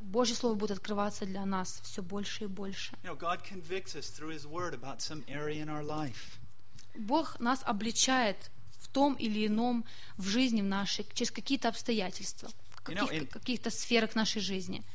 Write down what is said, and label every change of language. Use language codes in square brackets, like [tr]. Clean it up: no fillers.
[ru] Божье Слово будет открываться для нас все больше и больше. [en] You know, God convicts us through His Word about some area in our life. [ru] Бог нас обличает в том или ином, в жизни в нашей, через какие-то обстоятельства, каких-то сферах нашей жизни.